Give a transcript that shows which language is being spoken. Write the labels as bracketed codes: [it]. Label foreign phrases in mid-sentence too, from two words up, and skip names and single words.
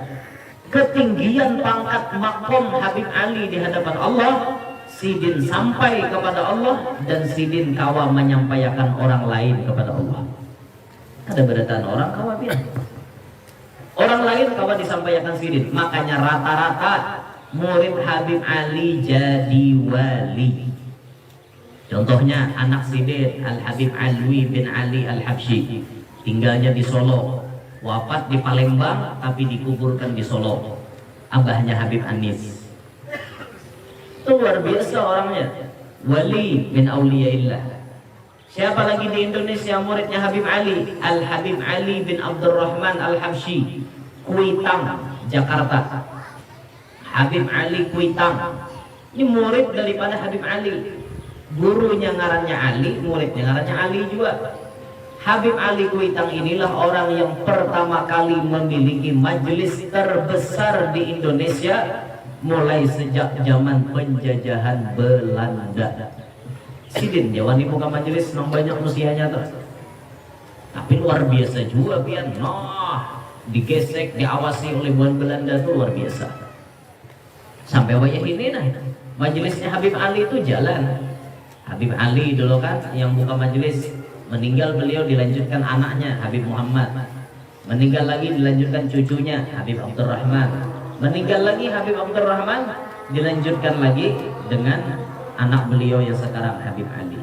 [bjn] Ketinggian pangkat makom Habib Ali di hadapan Allah, sidin sampai kepada Allah dan sidin kawa menyampaikan orang lain kepada Allah. Ada beretan orang kawa biar orang lain kawa disampaikan sidin. [id] Makanya rata-rata murid Habib Ali jadi wali. Contohnya anak sidin Al Habib Alwi bin Ali Al Habsyi, tinggalnya di Solo, wafat di Palembang tapi dikuburkan di Solo. Abahnya Habib Anis. Itu luar biasa orangnya, wali bin auliyaillah. Siapa lagi di Indonesia muridnya Habib Ali? Al Habib Ali bin Abdurrahman Al Habsyi, Kuitang, Jakarta. Habib Ali Kuitang ini murid daripada Habib Ali. [bjn] Gurunya ngarannya Ali, muridnya ngarannya Ali juga. [id] Habib Ali Kuitang inilah orang yang pertama kali memiliki majelis terbesar di Indonesia mulai sejak zaman penjajahan Belanda. [bjn] Sidin jawani buka majelis nang banyak usianya tuh. Tapi luar biasa juga pian. Nah, digesek, diawasi oleh buan Belanda tuh luar biasa. Sampai wayah ini nah, majelisnya Habib Ali itu jalan. [id] Habib Ali dulu kan yang buka majelis, meninggal beliau dilanjutkan anaknya Habib Muhammad, meninggal lagi dilanjutkan cucunya Habib Abdurrahman, meninggal lagi Habib Abdurrahman dilanjutkan lagi dengan anak beliau yang sekarang Habib Ali.